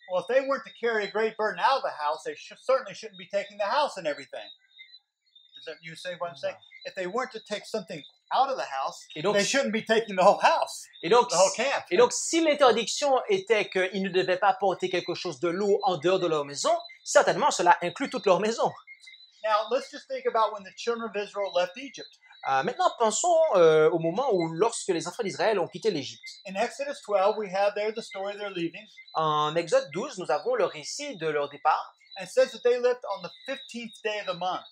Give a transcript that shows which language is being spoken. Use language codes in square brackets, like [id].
[en] Well, if they weren't to carry a great burden out of the house, they certainly shouldn't be taking the house and everything. Does that you say what I'm saying? If they weren't to take something out of the house, [fr] Et donc, [en] they shouldn't be taking the whole house, [fr] et donc, [en] the whole camp. [fr] et donc si l'interdiction était qu'ils ne devaient pas porter quelque chose de lourd en dehors de leur maison, certainement cela inclut toute leur maison. [en] Now, let's just think about when the children of Israel left Egypt. [fr] Maintenant, pensons au moment où lorsque les enfants d'Israël ont quitté l'Égypte. [en] In Exodus 12, we have there the story of their leaving. [fr] En Exode 12, nous avons le récit de leur départ. [en] And it says that they left on the 15th day of the month.